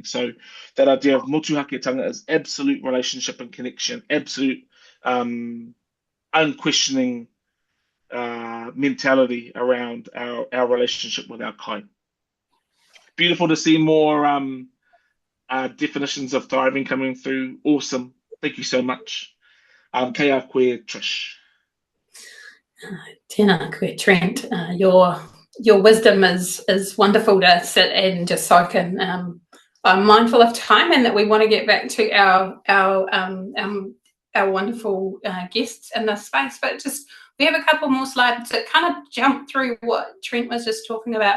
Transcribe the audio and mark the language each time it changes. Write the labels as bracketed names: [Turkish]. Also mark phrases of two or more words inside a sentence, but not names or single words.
[English] So that idea of motuhaketanga is absolute relationship and connection, absolute unquestioning mentality around our relationship with our kai. Beautiful to see more definitions of thriving coming through. Awesome. Thank you so much. [Māori] Kei a koe, Trish. Tēnā koe, Trent. [English] Your wisdom is wonderful to sit and just soak in. I'm mindful of time and that we want to get back to our wonderful guests in this space, but we have a couple more slides that kind of jump through what Trent was just talking about.